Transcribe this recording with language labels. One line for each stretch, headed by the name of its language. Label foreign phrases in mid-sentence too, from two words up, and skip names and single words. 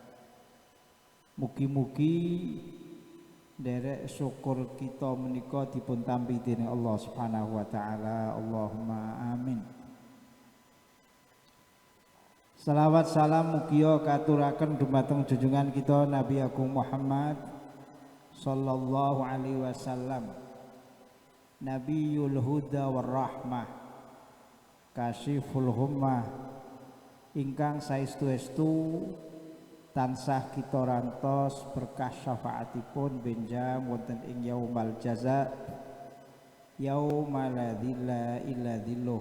Javanese: Mugi-mugi derek syukur kita menika dipun tampi dening Allah
Arabic: سبحانه وتعالى. اللهم آمين.
Javanese: Salawat salam mugia katuraken dumateng junjungan kita Nabi Agung Muhammad
Arabic: صلى الله عليه وسلم, نبي الهدى والرحمة, كاشف الغمة,
Javanese: ingkang saestu-estu tansah kita rantos berkah syafaatipun benjang wonten ing
Arabic: يوم الجزاء, يوم لا ظل إلا ظله.